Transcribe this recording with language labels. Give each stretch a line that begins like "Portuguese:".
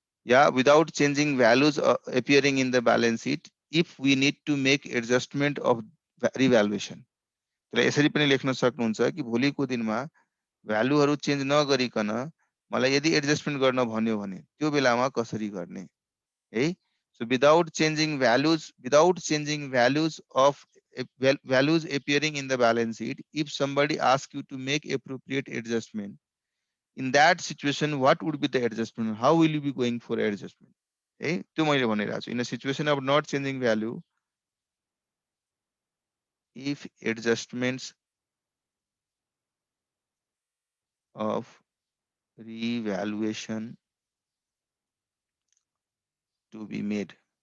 English: या without changing values appearing in the balance sheet if we need to make adjustment of revaluation.
Nepali: त्यसलाई यसरी पनि लेख्न सक्नुहुन्छ कि भोलिको दिनमा भ्यालुहरू चेन्ज नगरिकन मलाई यदि एडजस्टमेन्ट गर्न भन्यो भने त्यो बेलामा कसरी गर्ने है.
English: So without changing values of values appearing in the balance sheet, if somebody asks you to make appropriate adjustment, in that situation what would be the adjustment, how will you be going for adjustment है.
Nepali: त्यो मैले भनिरहेको छु.
English: In a situation of not changing value, if adjustments of revaluation to be made,